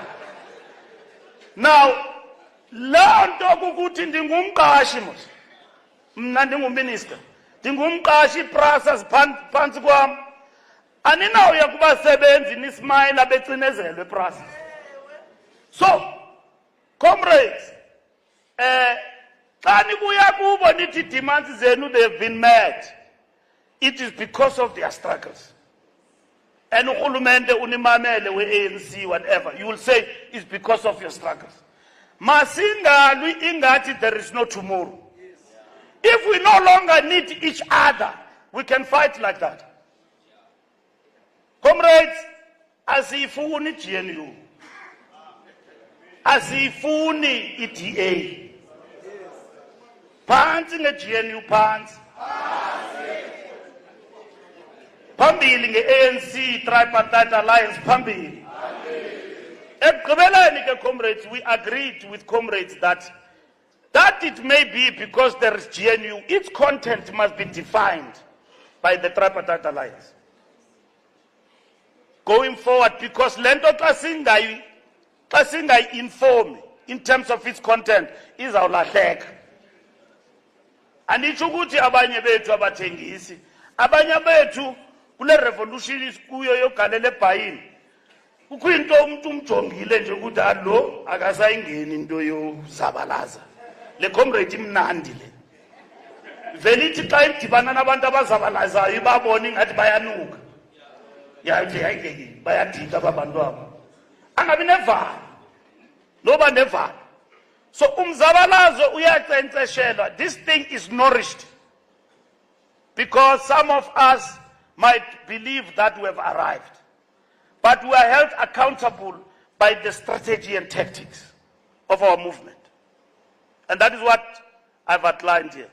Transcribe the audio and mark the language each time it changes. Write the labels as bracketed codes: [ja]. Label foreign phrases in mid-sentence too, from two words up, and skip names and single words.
[xh] Now loo nto kukuthi ndingumqashi mos mna ndinguminister ndingumqashi iprasa ziphantsi kwam aninawuya kubasebenzi nismayila becinezelwe eprasa. [en] So comrades [xh] xa nibuya kubo nithi demands zenu [en] they have been met, it is because of their struggles. And [xh] urhulumente unimamele we-ANC [en] whatever you will say it's because of your struggles. [xh] Masingalwi ingati [en] there is no tomorrow. If we no longer need each other we can fight like that. [xh] Comrades, asifuni GNU, asifuni iDA. [zu] Phansi nge-GNU phansi. Phambili nge-ANC Tripartite Alliance phambili. [xh] Ekugqibeleni ke comrades, [en] we agreed with comrades that it may be because there is GNU, its content must be defined by the Tripartite Alliance. Going forward, because [xh] lento xa singayi-inform [en] in terms of its content izawulahleka. [xh] Anditsho ukuthi abanye bethu abathengisi, abanye bethu kule revolution kuyo yogalela ebhayini kukho into umuntu umjongile nje ukuthi alo akasayingeni into yozabalaza. Le comrade imnandi le vele ithi xa idibana nabantu abazabalazayo ibabona ingathi bayanuka yathi hayike bayadika ababantu abo angabi nevalo noba nevalo. So umzabalazo uyacenceshelwa. [en] This thing is nourished because some of us might believe that we have arrived, but we are held accountable by the strategy and tactics of our movement. And that is what I've outlined here.